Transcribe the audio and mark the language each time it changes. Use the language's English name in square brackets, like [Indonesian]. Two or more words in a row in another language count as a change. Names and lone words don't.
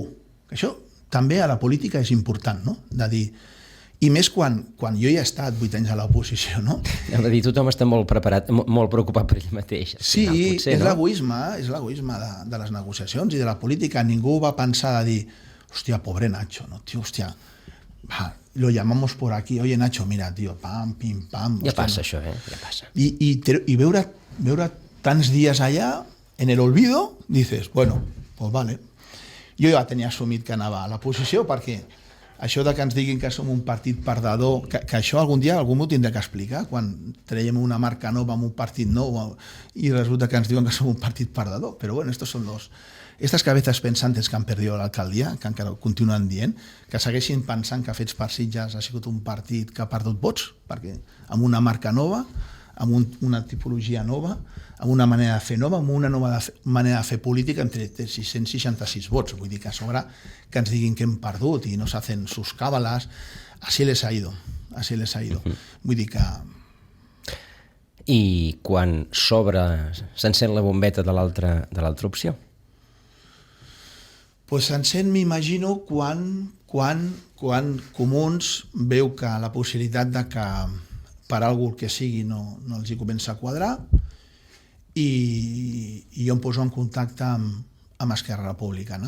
[Catalan] Això també a la política és important, no? De dir, i més quan jo ja he estat 8 anys a l'oposició, no? És a dir, tothom està molt preparat, molt preocupat per ell mateix. Sí, és l'egoisme de les negociacions i de la política. Ningú va pensar de dir, hòstia, pobre Nacho, no? Tio, hòstia, Va, [Spanish] lo llamamos por aquí, oye Nacho, mira, tío, pam, pim, pam. [Catalan] Ja passa això, ja passa. Y veure tants dies allà, [Spanish] en el olvido, [Catalan] dices, bueno, pues vale. Jo ja tenia assumit que anava a la posició perquè això de que ens diguin que som un partit perdedor, que això algun dia algú m'ho tindrà que explicar, quan traiem una marca nova amb un partit nou i resulta que ens diuen que som un partit perdedor. Però bueno, [Spanish] estos son estas cabezas pensantes que han perdido [Catalan] l'alcaldia, que encara continuen dient, que segueixin pensant que Fets per Sitges ha sigut un partit que ha perdut vots, perquè amb una marca nova, amb una tipologia nova, amb una manera de fer nova, amb una nova manera de fer política, entre 666 vots. Vull dir que a sobre que ens diguin que hem perdut i no [Spanish] s'hacen sus cábalas, así les ha ido. [Catalan] Vull dir que... I quan s'encén la bombeta de l'altra opció? Pues s'encén, m'imagino, quan Comuns veu que la possibilitat de que per algú que sigui no els hi comença a quadrar i jo em poso en contacte amb Esquerra Republicana.